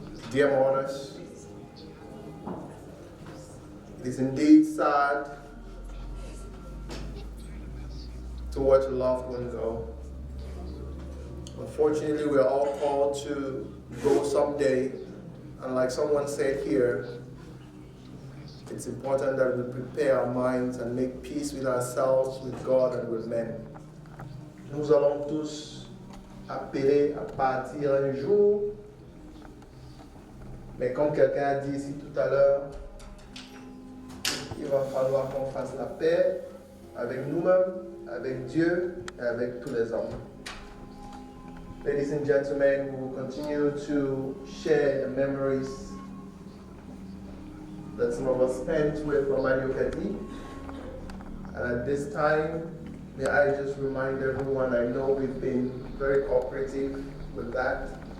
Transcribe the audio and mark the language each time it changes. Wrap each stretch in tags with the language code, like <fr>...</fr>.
<en>dear mourners, it is indeed sad to watch a loved one go. Unfortunately, we are all called to go someday, and like someone said here, it's important that we prepare our minds and make peace with ourselves, with God, and with men.</en> <fr>Nous allons tous appeler à partir un jour, mais comme quelqu'un a dit ici tout à l'heure, il va falloir qu'on fasse la paix avec nous-mêmes, avec Dieu et avec tous les hommes.</fr> <en>Ladies and gentlemen, we will continue to share the memories that some of us spent with Mama Yokadi. And at this time, may I just remind everyone, I know we've been very cooperative with that.</en>